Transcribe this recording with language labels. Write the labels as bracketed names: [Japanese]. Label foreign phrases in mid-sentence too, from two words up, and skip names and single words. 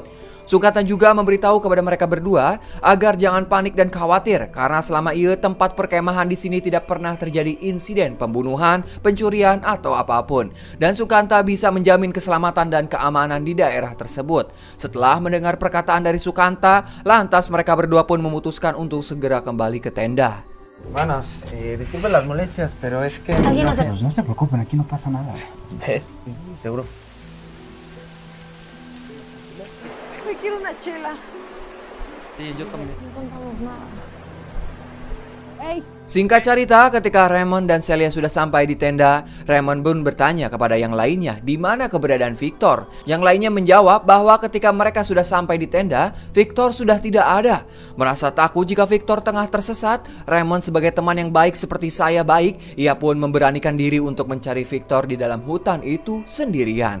[Indonesian] Sukanta juga memberitahu kepada mereka berdua agar jangan panik dan khawatir karena selama ini tempat perkemahan di sini tidak pernah terjadi insiden pembunuhan, pencurian atau apapun. Dan Sukanta bisa menjamin keselamatan dan keamanan di daerah tersebut. Setelah mendengar perkataan dari Sukanta, lantas mereka berdua pun memutuskan untuk segera kembali ke tenda. [Spanish] Hermanas, disculpen las molestias, pero es que... Pues no se preocupen, aquí no pasa nada. ¿Ves? Seguro. Me quiero una chela. Sí, yo también. No contamos nada. Ey, [Indonesian] Singkat cerita, ketika Raymond dan Celia sudah sampai di tenda, Raymond pun bertanya kepada yang lainnya di mana keberadaan Victor. Yang lainnya menjawab bahwa ketika mereka sudah sampai di tenda, Victor sudah tidak ada. Merasa takut jika Victor tengah tersesat, Raymond sebagai teman yang baik seperti saya baik, ia pun memberanikan diri untuk mencari Victor di dalam hutan itu sendirian.